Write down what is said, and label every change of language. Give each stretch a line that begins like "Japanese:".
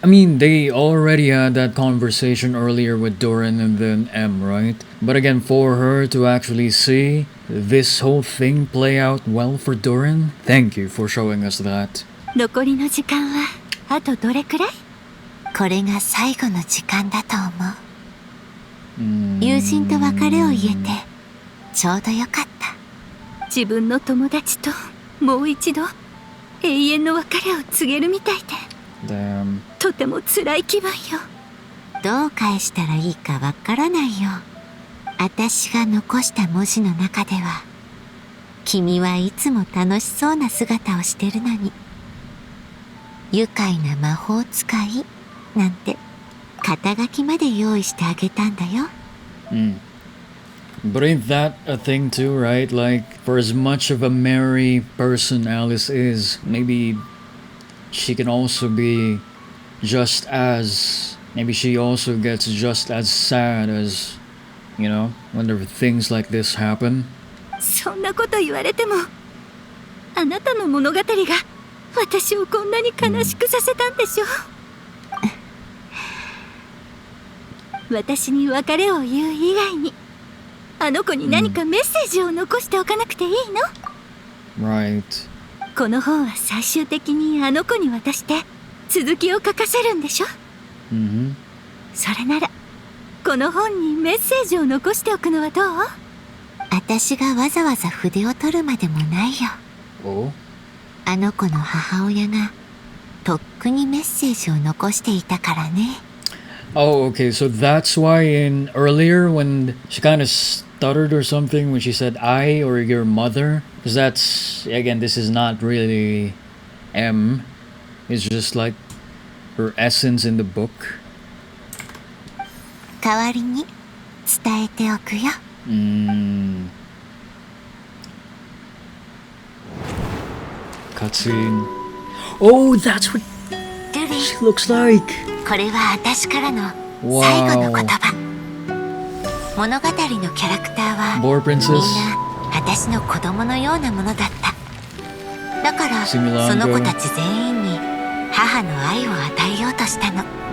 English: I mean, they already had that conversation earlier with Durin and then M, right? But again, for her to actually see this whole thing play out well for Durin, thank you for showing us that.
Japanese: 残りの時間はあとどれくらい？これが最後の時間だと思う。友人と別れを言えてちょうどよかった。自分の友達ともう一度永遠の別れを告げるみたいで、
English: Damn.
Japanese: とても辛い気分よ。どう返したらいいかわからないよ。私が残した文字の中では、君はいつも楽しそうな姿をしてるのに、愉快な魔法使いなんて肩書きまで用意してあげたんだよ。
English: But ain't that a thing too, right? Like, for as much of a merry person Alice is, maybe she can also be just as... Maybe she also gets just as sad as, whenever things like this happen.
Japanese: そんなこと言われても、あなたの物語が私をこんなに悲しくさせたんでしょ。私に別れを言う以外に、あの子に何かメッセージを残しておかなくていいの？
English: Right.
Japanese: この本は最終的にあの子に渡して続きを書かせるんでしょ？それならこの本にメッセージを残しておくのはどう？私がわざわざ筆を取るまでもないよ。
English: Oh?
Japanese: あの子の母親がとっくにメッセージを残していたからね。
English: Oh, okay, so that's why in earlier when she kind of stuttered or something when she said I or your mother, because that's, again, this is not really M, it's just like her essence in the book.
Japanese: 代わりに伝えておくよ。
English: Cutscene. Oh, that's what she looks like.
Japanese: これは私からの最後の言葉。物語のキャラクターは
English: Boar
Japanese: みん
English: Princess.
Japanese: な私の子供のようなものだった。だからそ Similango. の子たち全員に母の愛を与えようとしたの。
English: Right.